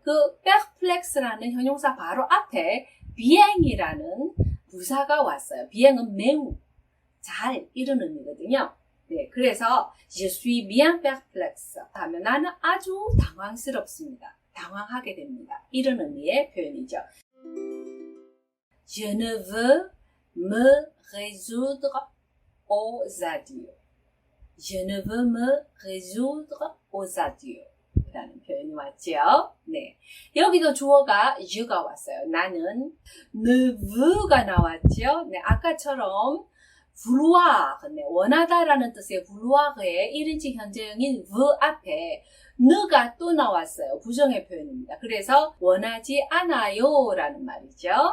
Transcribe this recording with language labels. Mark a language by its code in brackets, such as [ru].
[ko] 그 perplexe라는 형용사 바로 앞에 bien이라는 부사가 왔어요. bien은 매우, 잘 이런 의미거든요. 네, 그래서 [fr] je suis bien perplexe [ko] 하면 나는 아주 당황스럽습니다. 당황하게 됩니다. 이런 의미의 표현이죠. [fr] Je ne veux me résoudre aux adieux. Je ne veux me résoudre aux adieux [ko] 라는 표현이 왔죠. 네, 여기도 주어가 you가 왔어요. 나는 [fr] ne veut [ko] 가 나왔죠. 네, 아까처럼 vouloir, 네, 원하다라는 뜻의 vouloir의 1인칭 현재형인 veut 앞에 ne가 또 나왔어요. 부정의 표현입니다. 그래서 원하지 않아요 라는 말이죠.